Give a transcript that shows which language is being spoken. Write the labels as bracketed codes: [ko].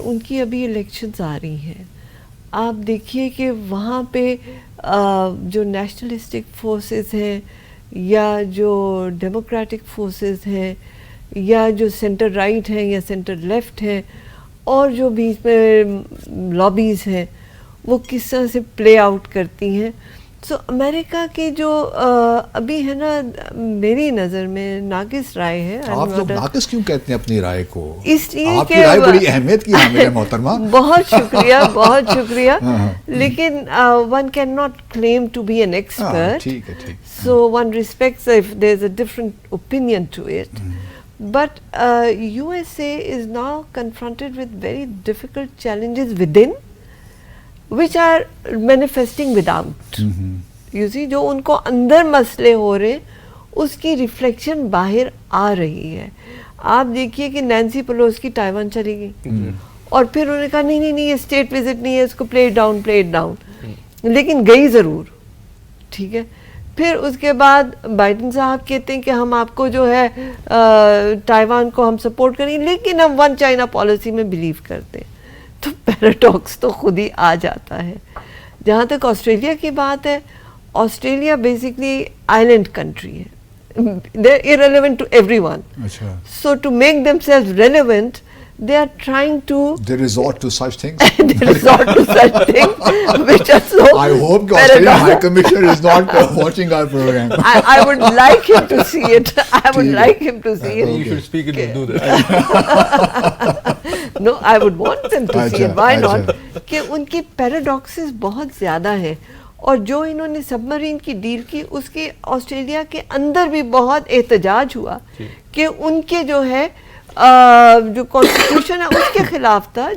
[ur] ان کی ابھی الیکشنز آ رہی ہیں. آپ دیکھیے کہ وہاں پہ جو نیشنلسٹک فورسز ہیں یا جو ڈیموکریٹک فورسز ہیں یا جو سینٹر رائٹ ہیں یا سینٹر لیفٹ ہیں اور جو بیچ میں لابیز ہیں وہ کس طرح سے پلے آؤٹ کرتی ہیں. سو امریکہ کی جو ابھی ہے نا میری نظر میں ناقص رائے ہے. آپ لوگ ناقص کیوں کہتے ہیں اپنی رائے کو؟ اس لیے آپ کی رائے بڑی اہمیت کی حامل ہے محترمہ. بہت شکریہ بہت شکریہ. لیکن [en] one cannot claim to be an expert. So one respects if there's a different opinion to it. But USA is now confronted with very difficult challenges within, which are manifesting without. You see, [ur] جو ان کو اندر مسئلے ہو رہے اس کی reflection باہر آ رہی ہے. آپ دیکھیے کہ نینسی پیلوسی تائیوان چلی گئی اور پھر انہوں نے کہا نہیں نہیں نہیں یہ اسٹیٹ وزٹ نہیں ہے، اس کو پلے ڈاؤن لیکن گئی ضرور. ٹھیک ہے. پھر اس کے بعد بائیڈن صاحب کہتے ہیں کہ ہم آپ کو جو ہے تائیوان کو ہم سپورٹ کریں گے لیکن ہم ون چائنا پالیسی میں بلیو کرتے ہیں. تو پیراڈاکس تو خود ہی آ جاتا ہے. جہاں تک آسٹریلیا کی بات ہے، آسٹریلیا بیسکلی آئلینڈ کنٹری ہے. [en] They're irrelevant to everyone. So to make themselves relevant, they are trying to... They resort to such things. They resort to such things which are so... I hope the Australian High Commissioner is not watching our program. I would like him to see it. I would like him to see it. You should speak it and do that. No, I would want them to see it. Why not? [ur] کہ ان کی پیراڈاکسز بہت زیادہ ہیں. اور جو انہوں نے سب Marine کی ڈیل کی اس کے آسٹریلیا کے اندر بھی بہت احتجاج ہوا کہ ان کے جو ہے جو کانسٹیٹیوشن ہے اس کے خلاف تھا.